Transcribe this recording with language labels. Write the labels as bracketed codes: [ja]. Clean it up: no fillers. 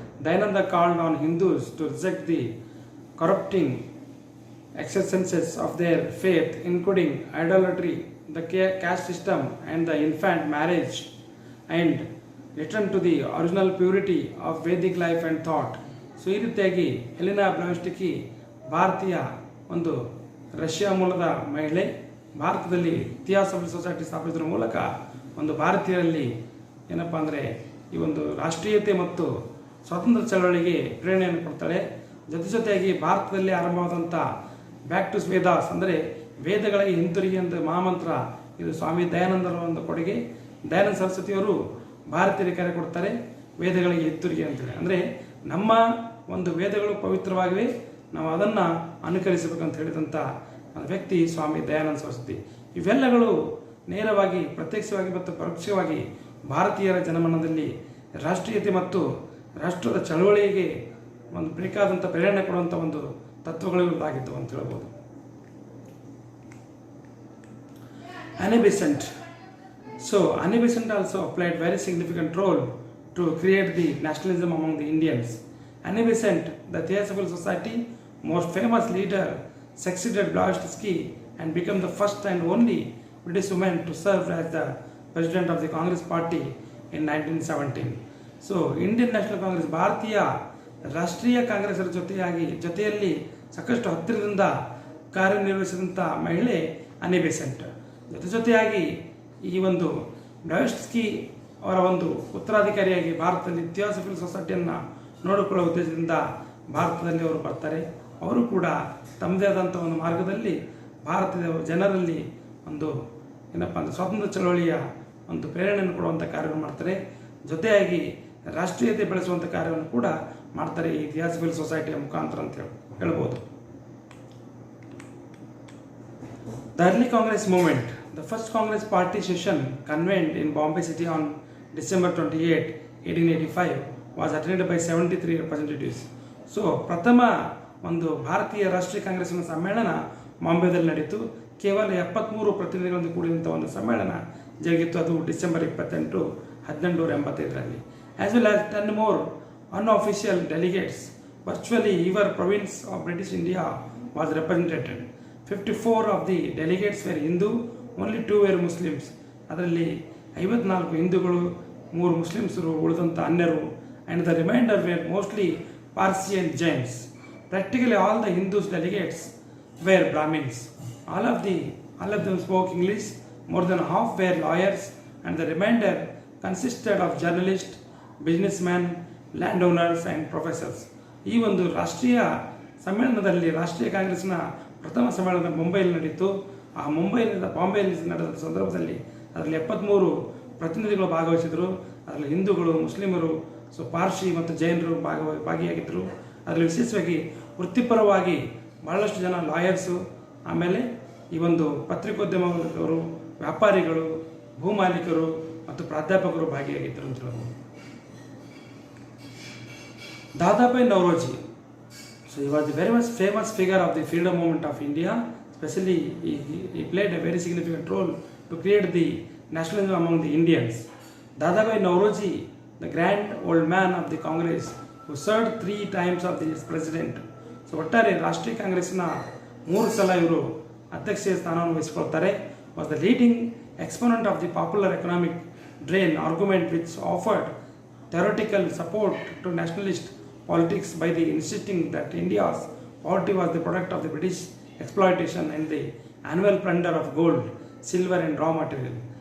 [en] Dayananda called on Hindus to reject the corrupting excesses of their faith, including idolatry, the caste system, and the infant marriage, and return to the original purity of Vedic life and thought. [kn] So ಈ ರೀತಿಯಾಗಿ Helena ಬ್ಲಾವೆಟ್ಸ್ಕಿ ಭಾರತೀಯ ಒಂದು Russia ಮೂಲದ ಮಹಿಳೆ, ಭಾರತದಲ್ಲಿ theosophical society ಸ್ಥಾಪಿಸುವ ಮೂಲಕ ಒಂದು ಭಾರತೀಯರಲ್ಲಿ ಏನಪ್ಪ ಅಂದರೆ ಈ ಒಂದು ರಾಷ್ಟ್ರೀಯತೆ ಮತ್ತು ಸ್ವಾತಂತ್ರ್ಯ ಚಳವಳಿಗೆ ಪ್ರೇರಣೆಯನ್ನು ಕೊಡ್ತಾಳೆ. ಜೊತೆಯಾಗಿ ಭಾರತದಲ್ಲಿ ಆರಂಭವಾದಂಥ ಬ್ಯಾಕ್ ಟು ವೇದಾಸ್ ಅಂದರೆ ವೇದಗಳಿಗೆ ಹಿಂತಿರುಗಿ ಅಂತ ಮಹಾಮಂತ್ರ, ಇದು ಸ್ವಾಮಿ ದಯಾನಂದರ ಒಂದು ಕೊಡುಗೆ. ದಯಾನಂದ ಸರಸ್ವತಿಯವರು ಭಾರತೀಯರಿಗೆ ಕರೆ ಕೊಡ್ತಾರೆ ವೇದಗಳಿಗೆ ಹಿಂತಿರುಗಿ ಅಂತೇಳಿ. ಅಂದರೆ ನಮ್ಮ ಒಂದು ವೇದಗಳು ಪವಿತ್ರವಾಗಿವೆ, ನಾವು ಅದನ್ನು ಅನುಕರಿಸಬೇಕಂತ ಹೇಳಿದಂಥ ವ್ಯಕ್ತಿ ಸ್ವಾಮಿ ದಯಾನಂದ ಸರಸ್ವತಿ. ಇವೆಲ್ಲಗಳು ನೇರವಾಗಿ, ಪ್ರತ್ಯಕ್ಷವಾಗಿ ಮತ್ತು ಪರೋಕ್ಷವಾಗಿ ಭಾರತೀಯರ ಜನಮನದಲ್ಲಿ ರಾಷ್ಟ್ರೀಯತೆ ಮತ್ತು ರಾಷ್ಟ್ರದ ಚಳವಳಿಗೆ ಒಂದು ಬೇಕಾದಂಥ ಪ್ರೇರಣೆ ಕೊಡುವಂಥ ಒಂದು ತತ್ವಗಳಿದ್ದಾಗಿದ್ದವು ಅಂತ ಹೇಳ್ಬೋದು. [en] Annie Besant. So Annie Besant also played very significant role to create the nationalism among the Indians. Annie Besant, the Theosophical Society most famous leader, succeeded Blavatsky and became the first and only British woman to serve as the president of the Congress Party in 1917. [kn] So Indian National Congress, ಭಾರತೀಯ ರಾಷ್ಟ್ರೀಯ ಕಾಂಗ್ರೆಸ್ಸರ ಜೊತೆಯಲ್ಲಿ ಸಾಕಷ್ಟು ಹತ್ತಿರದಿಂದ ಕಾರ್ಯನಿರ್ವಹಿಸಿದಂಥ ಮಹಿಳೆ ಅನ್ನಿ Besant. ಜೊತೆಯಾಗಿ ಈ ಒಂದು ಬ್ಲಾವೆಟ್ಸ್ಕಿ ಅವರ ಒಂದು ಉತ್ತರಾಧಿಕಾರಿಯಾಗಿ ಭಾರತದಲ್ಲಿ ಥಿಯಾಸಫಿಕಲ್ ಸೊಸೈಟಿಯನ್ನು ನೋಡಿಕೊಳ್ಳುವ ಉದ್ದೇಶದಿಂದ ಭಾರತದಲ್ಲಿ ಅವರು ಬರ್ತಾರೆ. ಅವರು ಕೂಡ ತಮ್ಮದೇ ಆದಂಥ ಒಂದು ಮಾರ್ಗದಲ್ಲಿ ಭಾರತದ ಜನರಲ್ಲಿ ಒಂದು ಏನಪ್ಪ ಅಂದರೆ ಸ್ವಾತಂತ್ರ್ಯ ಚಳವಳಿಯ ಒಂದು ಪ್ರೇರಣೆಯನ್ನು ಕೊಡುವಂಥ ಕಾರ್ಯವನ್ನು ಮಾಡ್ತಾರೆ. ಜೊತೆಯಾಗಿ ರಾಷ್ಟ್ರೀಯತೆ ಬೆಳೆಸುವಂಥ ಕಾರ್ಯವನ್ನು ಕೂಡ ಮಾಡ್ತಾರೆ ಈ ಥಿಯಾಸಫಿಕಲ್ ಸೊಸೈಟಿಯ ಮುಖಾಂತರ ಅಂತ ಹೇಳ್ಬೋದು. [en] The early Congress movement. The first Congress party session convened in Bombay City on December 28, 1885 was attended by 73 representatives. [kn] So ಪ್ರಥಮ ಒಂದು ಭಾರತೀಯ ರಾಷ್ಟ್ರೀಯ ಕಾಂಗ್ರೆಸ್ನ ಸಮ್ಮೇಳನ ಬಾಂಬೆದಲ್ಲಿ ನಡೀತು. ಕೇವಲ 73 ಪ್ರತಿನಿಧಿಗಳಿಂದ ಕೂಡಿದಂಥ ಒಂದು ಸಮ್ಮೇಳನ ಜರುಗಿತ್ತು. ಅದು December 28, 1885ರಲ್ಲಿ. [en] As well as 10 more unofficial delegates. Virtually every province of British India was represented. 54 of the delegates were Hindu, only 2 were Muslims. [kn] ಅದರಲ್ಲಿ 54 ಹಿಂದೂಗಳು, 3 ಮುಸ್ಲಿಮ್ಸರು, ಉಳಿದಂಥ ಅನ್ಯರು, [en] and the remainder were mostly Parsi and Jains. Practically all the Hindus delegates were Brahmins. All of them spoke English. More than half were lawyers, and the remainder consisted of journalists, businessmen, landowners, and professors. [kn] ಈ ಒಂದು ರಾಷ್ಟ್ರೀಯ ಸಮ್ಮೇಳನದಲ್ಲಿ ರಾಷ್ಟ್ರೀಯ ಕಾಂಗ್ರೆಸ್ನ ಪ್ರಥಮ ಸಮ್ಮೇಳನ ಮುಂಬೈಯಲ್ಲಿ ನಡೀತು. ಆ ಬಾಂಬೆಯಲ್ಲಿ ನಡೆದ ಸಂದರ್ಭದಲ್ಲಿ ಅದರಲ್ಲಿ 73 ಪ್ರತಿನಿಧಿಗಳು ಭಾಗವಹಿಸಿದರು. ಅದರಲ್ಲಿ ಹಿಂದೂಗಳು, ಮುಸ್ಲಿಮರು, ಪಾರ್ಸಿ ಮತ್ತು ಜೈನರು ಭಾಗಿಯಾಗಿದ್ದರು. ಅದರಲ್ಲಿ ವಿಶೇಷವಾಗಿ ವೃತ್ತಿಪರವಾಗಿ ಬಹಳಷ್ಟು ಜನ ಲಾಯರ್ಸು, ಆಮೇಲೆ ಈ ಒಂದು ಪತ್ರಿಕೋದ್ಯಮದವರು, ವ್ಯಾಪಾರಿಗಳು, ಭೂಮಾಲೀಕರು ಮತ್ತು ಪ್ರಾಧ್ಯಾಪಕರು ಭಾಗಿಯಾಗಿದ್ದರು ಅಂತ ಹೇಳ್ಬೋದು. Dadabhai Naoroji. [en] So he was the very much famous figure of the freedom movement of India. Especially he played a very significant role to create the nationalism among the Indians. Dadabhai Nauroji, the grand old man of the Congress, who served 3 times as president. [kn] So ಒಟ್ಟಾರೆ ರಾಷ್ಟ್ರೀಯ ಕಾಂಗ್ರೆಸ್ನ 3 ಸಲ ಇವರು ಅಧ್ಯಕ್ಷೀಯ ಸ್ಥಾನವನ್ನು ವಹಿಸಿಕೊಳ್ತಾರೆ. [en] was the leading exponent of the popular economic drain argument, which offered theoretical support to nationalist politics by the insisting that India's poverty was the product of the British exploitation and the annual plunder of gold, silver and raw material.